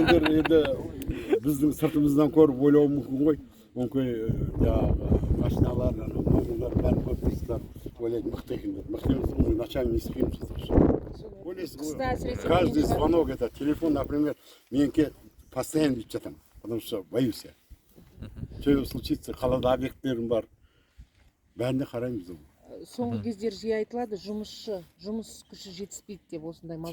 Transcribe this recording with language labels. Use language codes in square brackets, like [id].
[kk] енді біздің сыртымыздан көріп ойлауы мүмкін ғой. Мүмкін жаңағы машиналар, мазулар бәрін көріп тұрсыздар, ойлайды мықты екен деп. Мықты емес, [ru] уже ночами не спим сейчас. [kk] Ойлайсыз ғой, [ru] каждый звонок это телефон, например, [kk] менікі [ru] постоянно [kk] бүйтіп жатамын, [ru] потому что боюсь я. Что случится, [kk] қалада объекттерім бар, бәріне қараймыз ғой. соңғы кездері жиі айтылады, жұмыс күші жетіспейді деп осындай мал